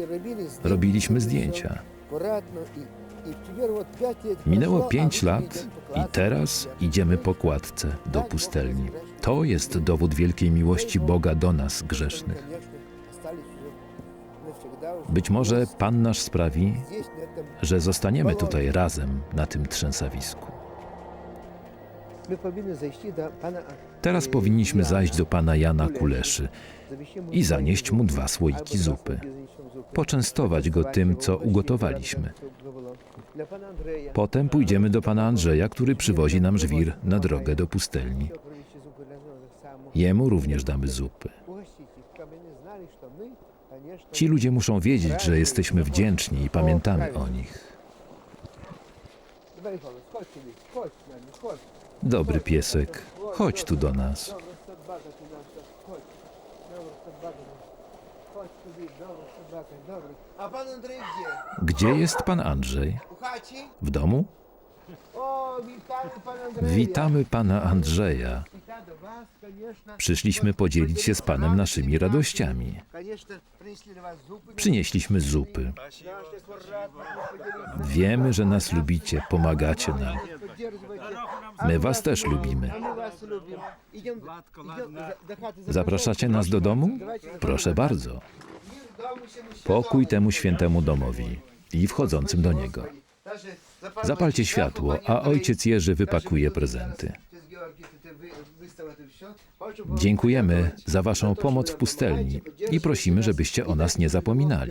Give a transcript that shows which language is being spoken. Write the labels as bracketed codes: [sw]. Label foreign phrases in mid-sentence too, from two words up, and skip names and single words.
[pl] Robiliśmy zdjęcia. Minęło 5 lat i teraz idziemy po kładce do pustelni. To jest dowód wielkiej miłości Boga do nas, grzesznych. Być może Pan nasz sprawi, [ru] Здесь, на этом [pl] że zostaniemy tutaj razem na tym trzęsawisku. [uk] мы повинны зайти до пана [pl] Teraz powinniśmy zajść do pana Jana Kuleszy i zanieść mu 2 słoiki zupy. Poczęstować go tym, co ugotowaliśmy. Potem pójdziemy do pana Andrzeja, który przywozi nam żwir na drogę do pustelni. Jemu również damy zupy. Ci ludzie muszą wiedzieć, że jesteśmy wdzięczni i pamiętamy o nich. Dobry piesek, chodź tu do nas. [ru] А пан Андрей где? [pl] Gdzie jest pan Andrzej? [uk] У хаті? [pl] W domu? [uk] О, вітаю, пан Андрей. [pl] Witamy pana Andrzeja. [uk] Вітаю до вас, конечно. [pl] Przyszliśmy podzielić się z panem naszymi radościami. [ru] Конечно, принесли для вас зупы. [pl] Przynieśliśmy zupy. [ru] Наши рады поделились. [pl] Wiemy, że nas lubicie, pomagacie nam. [ru] Поддерживайте. [pl] My was też lubimy. [ru] А мы вас любим. Идем до хаты. [pl] Zapraszacie nas do domu? Proszę bardzo. Pokój temu świętemu domowi i wchodzącym do niego. Zapalcie światło, a ojciec Jerzy wypakuje prezenty. Dziękujemy za waszą pomoc w pustelni i prosimy, żebyście o nas nie zapominali.